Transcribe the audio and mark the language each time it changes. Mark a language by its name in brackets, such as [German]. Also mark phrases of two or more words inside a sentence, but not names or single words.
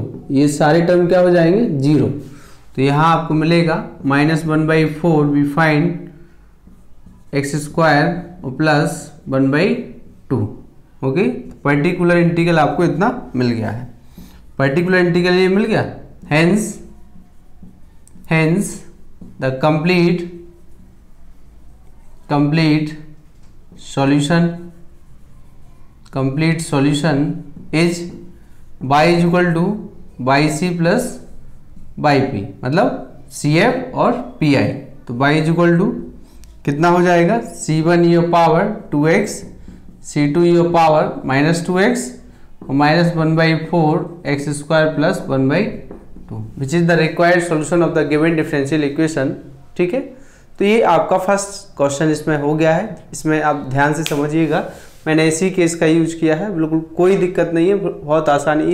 [Hindi] ये सारे टर्म क्या हो जाएंगे, 0। तो यहाँ आपको मिलेगा -1/4 [English] we find x square [Hindi] और प्लस 1/2। ओके, [English] particular integral [Hindi] आपको इतना मिल गया है, [English] particular integral [Hindi] ये मिल गया। [English] hence the complete solution is y is equal to yc plus yp, [Hindi] मतलब cf और pi। तो [English] y is equal to [Hindi] कितना हो जाएगा, [English] c1 e of power 2x, c2 e of power -2x और -1/4 x square plus 1/2, which is the required solution of the given differential equation. [Hindi] ठीक है, तो ये आपका [English] first question [Hindi] इसमें हो गया है। इसमें आप ध्यान से समझिएगा, मैंने इसी केस का यूज किया है, बिल्कुल कोई दिक्कत नहीं है, बहुत आसान है।